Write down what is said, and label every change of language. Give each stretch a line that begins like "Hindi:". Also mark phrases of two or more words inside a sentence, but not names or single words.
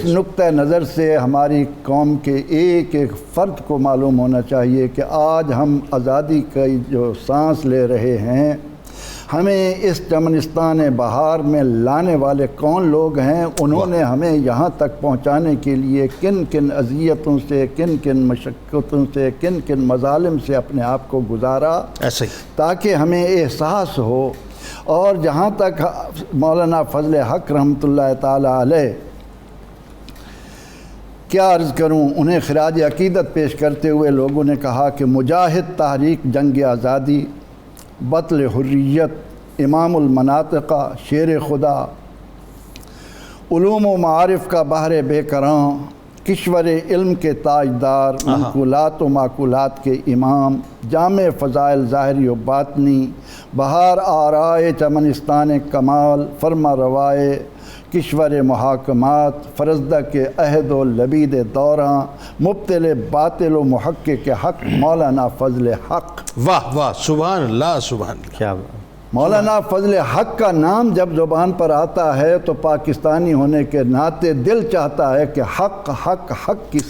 Urdu: اس نقطہ نظر سے ہماری قوم کے ایک ایک فرد کو معلوم ہونا چاہیے کہ آج ہم آزادی کی جو سانس لے رہے ہیں، ہمیں اس چمنستان بہار میں لانے والے کون لوگ ہیں، انہوں نے ہمیں یہاں تک پہنچانے کے لیے کن کن اذیتوں سے، کن کن مشقتوں سے، کن کن مظالم سے اپنے آپ کو گزارا، ایسے ہی تاکہ ہمیں احساس ہو. اور جہاں تک مولانا فضل حق رحمۃ اللہ تعالی علیہ، کیا عرض کروں، انہیں خراج عقیدت پیش کرتے ہوئے لوگوں نے کہا کہ مجاہد تحریک جنگ آزادی، بطل حریت، امام المناطقہ، شیر خدا، علوم و معارف کا بحر بے کراں، کشور علم کے تاجدار، منقولات و معقولات کے امام، جامع فضائل ظاہری و باطنی، بہار آرائے چمنستان کمال، فرما روائے کشور محاکمات، فرزدہ کے عہد و لبید دوراں، مبتل باطل و محقق حق، مولانا فضل حق۔ واہ واہ، سبحان اللہ سبحان اللہ، کیا مولانا فضل حق کا نام جب زبان پر آتا ہے تو پاکستانی ہونے کے ناطے دل چاہتا ہے کہ حق حق حق کی